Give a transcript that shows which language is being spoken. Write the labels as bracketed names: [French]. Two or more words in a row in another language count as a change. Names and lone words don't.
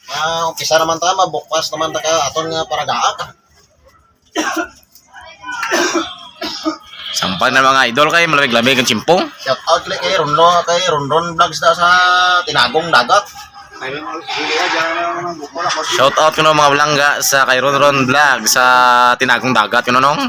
[Hiligaynon] umpisa naman ta, mabukpas naman ta ka aton nga paragaak. Sampay na mga idol kay malamig-lamig ang chimpong. [English] Shout out [Hiligaynon] kay Ronron Vlogs da sa Tinagong Dagat. [English] Shout out [Hiligaynon] kuno mga balangga sa kay Ron Vlog sa Tinagong Dagat kuno nong.